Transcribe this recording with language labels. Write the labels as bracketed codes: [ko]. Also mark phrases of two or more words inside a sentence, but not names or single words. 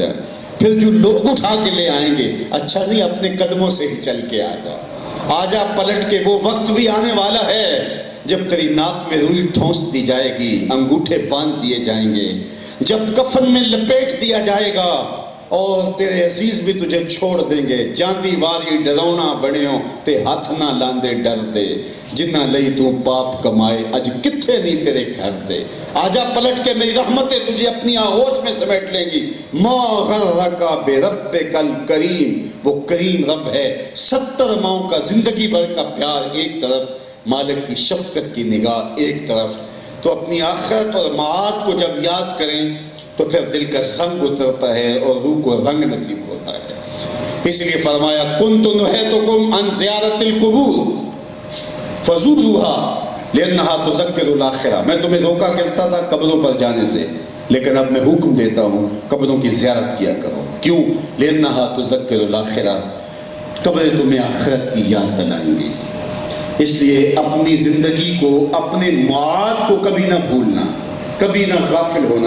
[ur] پھر جو لوگ اٹھا کے لے آئیں گے، اچھا نہیں اپنے قدموں سے ہی چل کے آ جا۔ آجا پلٹ کے، وہ وقت بھی آنے والا ہے جب تیری ناک میں روئی ٹھونس دی جائے گی، انگوٹھے باندھ دیے جائیں گے، جب کفن میں لپیٹ دیا جائے گا اور تیرے عزیز بھی تجھے چھوڑ دیں گے۔ [pa] جاندی واری ڈرونا بڑیوں تے ہاتھ نہ لاندے ڈر دے، جنہ لئی تو پاپ کمائے اج کتھے نہیں تیرے گھر دے۔ [ur] آجا پلٹ کے، میری رحمتیں تجھے اپنی آغوش میں سمیٹ لیں گی۔ [ar] ما غرک بربک الکریم، [ur] وہ کریم رب ہے۔ 70 ماؤں کا زندگی بھر کا پیار ایک طرف، مالک کی شفقت کی نگاہ ایک طرف۔ تو اپنی آخرت اور معاد کو جب یاد کریں تو پھر دل کا زنگ اترتا ہے اور روح کو رنگ نصیب ہوتا ہے۔ اس لیے فرمایا، [ar] کنت نہیتکم عن زیارت القبور فزوروها لانھا تذکر الاخرہ، [ur] میں تمہیں روکا کرتا تھا قبروں پر جانے سے، لیکن اب میں حکم دیتا ہوں قبروں کی زیارت کیا کرو۔ کیوں؟ [ar] لانھا تذکر الاخرہ، [ur] قبریں تمہیں آخرت کی یاد دلائیں گی۔ اس لیے اپنی زندگی کو، اپنے معاد کو کبھی نہ بھولنا، کبھی نہ غافل ہونا۔